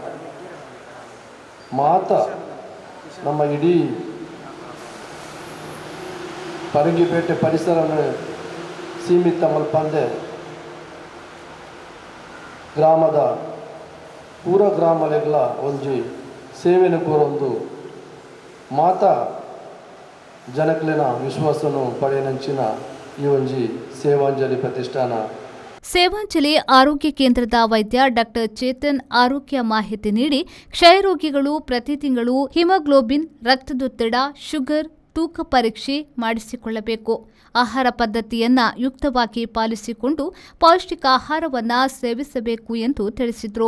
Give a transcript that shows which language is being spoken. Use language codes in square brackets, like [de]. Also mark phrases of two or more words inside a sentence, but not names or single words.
[tcy] ಮಾತ ನಮ್ಮ ಇಡೀ ಪರಂಗಿಪೇಟೆ ಪರಿಸರವನ್ನು ಸೀಮಿತ ಮಲ್ಪಂದೆ ಗ್ರಾಮದ ಪೂರ ಗ್ರಾಮಲೆಗಳ ಒಂಜಿ ಸೇವೆನ ಕೋರೊಂದು ಮಾತಾ ಜನಕ್ಲೆನ ವಿಶ್ವಾಸನು ಪಡೆಯನಂಚಿನ ಈ ಒಂಜಿ ಸೇವಾಂಜಲಿ ಪ್ರತಿಷ್ಠಾನ. [kn] ಸೇವಾಂಜಲಿ ಆರೋಗ್ಯ ಕೇಂದ್ರದ ವೈದ್ಯ ಡಾಕ್ಟರ್ ಚೇತನ್ ಆರೋಗ್ಯ ಮಾಹಿತಿ ನೀಡಿ ಕ್ಷಯರೋಗಿಗಳು ಪ್ರತಿ ತಿಂಗಳು ಹಿಮೋಗ್ಲೋಬಿನ್, ರಕ್ತದೊತ್ತಡ, ಶುಗರ್, ತೂಕ ಪರೀಕ್ಷೆ ಮಾಡಿಸಿಕೊಳ್ಳಬೇಕು. ಆಹಾರ ಪದ್ಧತಿಯನ್ನ ಯುಕ್ತವಾಗಿ ಪಾಲಿಸಿಕೊಂಡು ಪೌಷ್ಟಿಕ ಆಹಾರವನ್ನು ಸೇವಿಸಬೇಕು ಎಂದು ತಿಳಿಸಿದರು.